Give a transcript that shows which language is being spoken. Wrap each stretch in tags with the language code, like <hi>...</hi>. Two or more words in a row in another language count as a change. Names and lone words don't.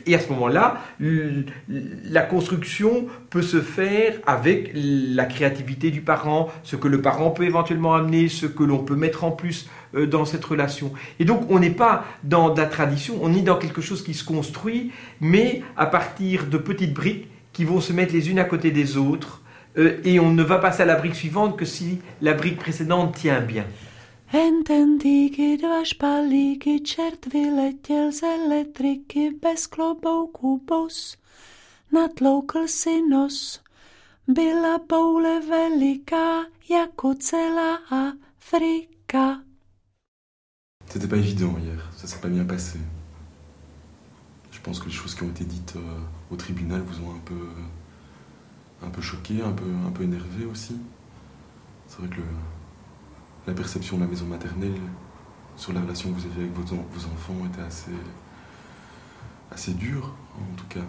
<fr>Et à ce moment-là, la construction peut se faire avec la créativité du parent, ce que le parent peut éventuellement amener, ce que l'on peut mettre en plus dans cette relation. Et donc, on n'est pas dans la tradition, on est dans quelque chose qui se construit, mais à partir de petites briques qui vont se mettre les unes à côté des autres, et on ne va passer à la brique suivante que si la brique précédente tient bien.</fr> <cs>Ententíky dva špalíky, čert vyletěl z elektriky, bez klobouku bos, natloukl si nos. Byla boule veliká, jako celá Afrika.</cs> <fr>C'était pas évident hier, ça s'est pas bien passé. Je pense que les choses qui ont été dites au tribunal vous ont un peu choqué, un peu énervé aussi. C'est vrai que la perception de la maison maternelle sur la relation que vous avez avec vos enfants était assez dure, en tout cas.</fr>